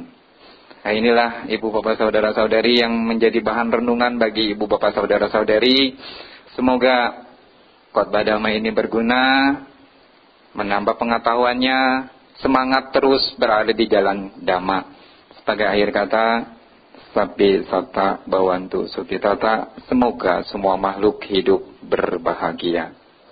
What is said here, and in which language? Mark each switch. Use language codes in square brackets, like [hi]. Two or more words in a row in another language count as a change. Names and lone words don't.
[id] Nah, inilah ibu bapak saudara-saudari yang menjadi bahan renungan bagi ibu bapak saudara-saudari. Semoga khotbah dhamma ini berguna, menambah pengetahuannya, semangat terus berada di jalan dhamma. Sebagai akhir kata, [pi] sabbi satta bhavantu sukhitata, [id] semoga semua makhluk hidup berbahagia.